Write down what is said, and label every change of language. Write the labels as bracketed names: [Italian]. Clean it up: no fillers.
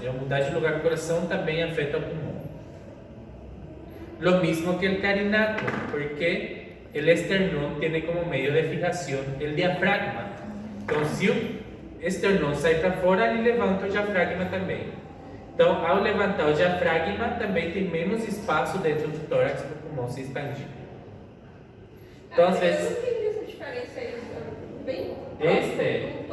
[Portuguese] E ao mudar de lugar o coração também afeta o pulmão. [Spanish] Lo mismo que el carinatum, porque el esternón tiene como medio de fijación el diafragma. Entonces, si el esternón [Portuguese] sai para fora, ele levanta o diafragma também. Então, ao levantar o diafragma, também tem menos espaço dentro do tórax para o pulmão se expandir. Então, às vezes... Eu não entendi essa diferença aí. Bem [Spanish] Este?